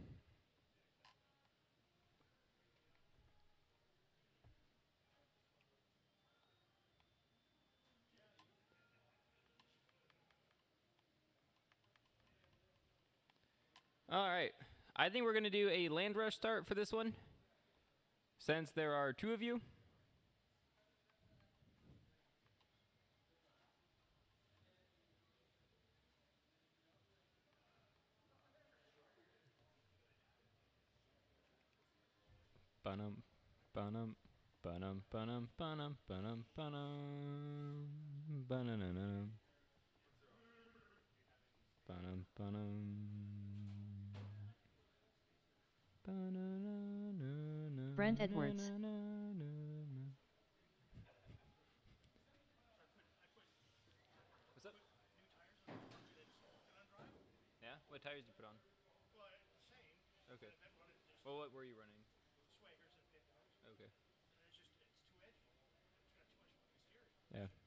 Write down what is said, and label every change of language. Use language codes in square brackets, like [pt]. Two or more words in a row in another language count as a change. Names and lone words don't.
[en] All right. I think we're going to do a land rush start for this one, since there are 2 of you. Ba-num, ba-num, ba-num, ba-num, ba-num, ba-num, ba-num, ba-na-na-na. Ba-num, ba-num. Ba-na-na-na-na, Brent Edwards. na-na-na-na. What's up? Yeah? What tires did you put on? Okay. Well, what were you running? Okay. Yeah.